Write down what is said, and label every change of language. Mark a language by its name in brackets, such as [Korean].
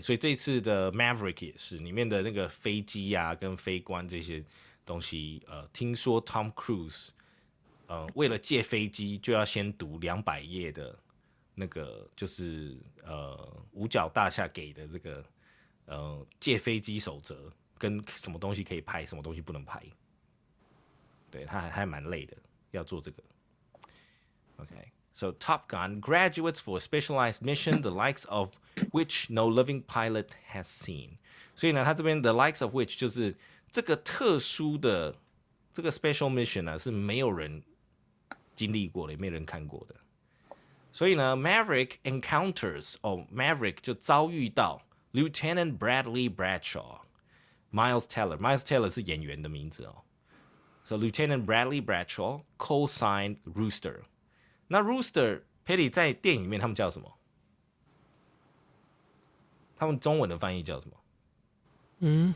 [Chinese] 所以这次的 Maverick 也是里面的那个飞机啊跟飞官这些东西，听说 Tom Cruise 为了借飞机就要先读200页的那个就是五角大厦给的这个借飞机守则。跟什么东西可以拍，什么东西不能拍，对，他还蛮累的，要做这个。 [English] Okay, so Top Gun graduates for a specialized mission, the likes of which no living pilot has seen. [Chinese] 所以呢，他这边 the likes of which 就是这个特殊的这个 special mission 呢，是没有人经历过的，也没有人看过的。所以呢 ， [English] Maverick encounters [Chinese] Maverick 就遭遇到 Lieutenant Bradley Bradshaw。Miles Teller 是演员的名字哦。 [English] So Lieutenant Bradley Bradshaw co-signed Rooster。 [Chinese] 那 Rooster Petty 在电影里面他们叫什么？他们中文的翻译叫什么？